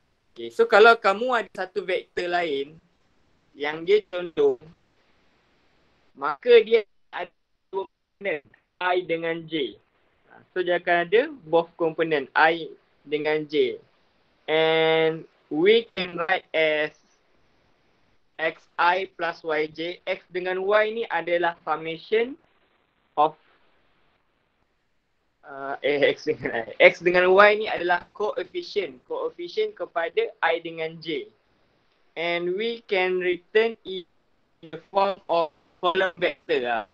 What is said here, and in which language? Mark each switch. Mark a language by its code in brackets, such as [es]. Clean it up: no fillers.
[en] Okay, so [ms] kalau kamu ada satu vektor lain yang dia condong, maka dia ada dua komponen I dengan J. So dia akan ada both komponen I dengan J. [en] And we can write as xi plus yj. [ms] X dengan y ni adalah [en] summation of [ms] X dengan Y ni adalah coefficient kepada I dengan J. [en] And we can return in the form of column vector.